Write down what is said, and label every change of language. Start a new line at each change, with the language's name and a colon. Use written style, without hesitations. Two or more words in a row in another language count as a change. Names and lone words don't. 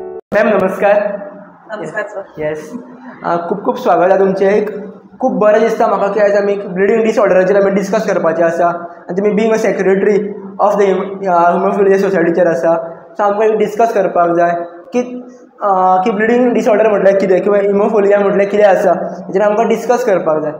Konkani: मॅम नमस्कार. नमस्कार सर.
Marathi: येस, खूप खूप स्वागत आहे तुमचे.
Konkani: खूप बरें दिसता म्हाका की आयज आमी ब्लिडींग डिसऑर्डराचेर आमी डिस्कस करपाचें आसा आनी तुमी
English: being a secretary of the
Konkani: हिमोफिलिया सोसायटीचेर आसा. सो आमकां एक डिस्कस करपाक जाय की
English: bleeding disorder
Konkani: म्हटल्यार कितें किंवा हिमोफिलिया म्हटल्यार कितें आसा, हेचेर आमकां डिस्कस करपाक जाय.